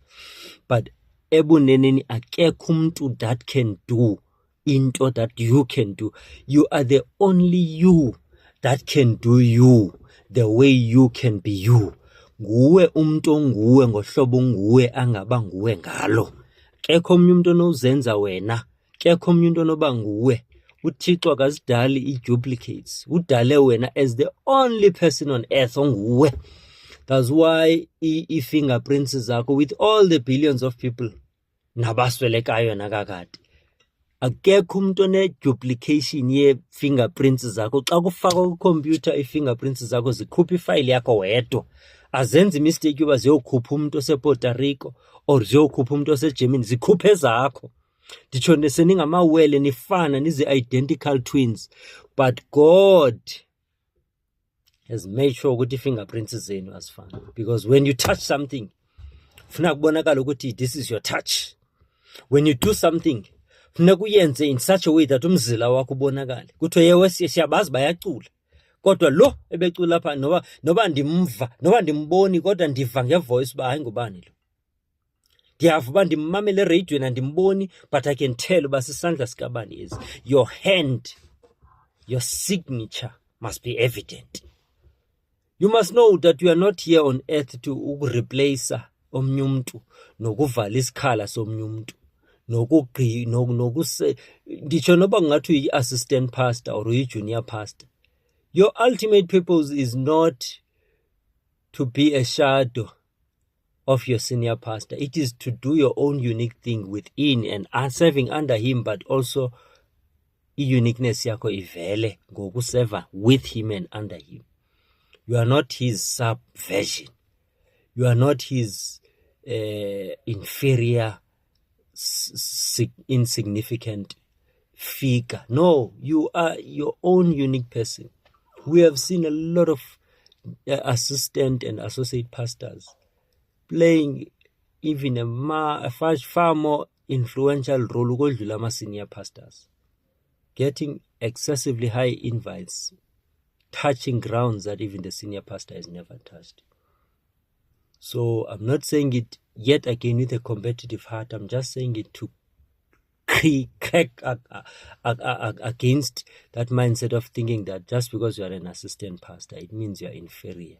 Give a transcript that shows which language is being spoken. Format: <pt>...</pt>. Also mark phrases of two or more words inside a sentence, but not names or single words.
<en>But</en> <xh>ebuneneni akekho umuntu</xh> <en>that can do into that you can do. You are the only you that can do you the way you can be you.</en> <xh>Nguwe umuntu onguwe ngohlobo nguwe angaba nguwe ngalo. Kekho omnye umuntu onozenza wena, kekho omnye umuntu onoba nguwe. uThixo akazidali i-duplicates, udale wena</xh> <en>as the only person on earth</en> <xh>onguwe.</xh> <en>That's why</en> <xh>i-fingerprints zakho</xh> <en>with all the billions of people</en> <xh>nabaswelekayo nakakade, akekho umuntu one-duplication ye-fingerprints zakho. Xa kufakwa kwikhompyutha i-fingerprints zakho zikhupha ifayili yakho wedwa, azenzi imistake yoba ziyokhupha umuntu osePuerto Rico or ziyokhupha umuntu oseGermany, zikhuphe zakho. Nditsho neseningamawele nifana nizi-identical twins,</xh> <en>but God has made sure</en> <xh>ukuthi i-fingerprints zenu azifana,</xh> <en>because when you touch something</en> <xh>funeka kubonakala ukuthi</xh> <en>this is your touch. When you do something</en> <xh>funeka uyenze</xh> <en>in such a way that</en> <xh>umzila wakho ubonakale kuthiwe yewe siyabazi bayacula kodwa lo ebecula lapha noba ndimva noba ndimboni kodwa ndiva ngevoice uba hayi ngubani lo, ndiyava uba ndimmamele ereyidweni andimboni</xh> <en>but I can tell</en> <xh>uba sisandla sikabani is.</xh> <en>Your hand, your signature must be evident. You must know that you are not here on earth to replace</en> <xh>omnye umuntu nokuvala isikhala somnye umuntu nditsho noba kungathi uyi-assistant pastor or uyi-junior pastor.</xh> <en>Your ultimate purpose is not to be a shadow of your senior pastor. It is to do your own unique thing within and serving under him, but also</en> <xh>i-uniqueness yakho ivele ngokuseva</xh> <en>with him and under him. You are not his subversion. You are not his inferior, insignificant figure. No, you are your own unique person. We have seen a lot of assistant and associate pastors playing even a far more influential role</en> <xh>ukodlula ama-senior pastors,</xh> <en>getting excessively high invites, touching grounds that even the senior pastor has never touched. So I'm not saying it yet again with a competitive heart. I'm just saying it to crack against that mindset of thinking that just because you are an assistant pastor, it means you are inferior.</en>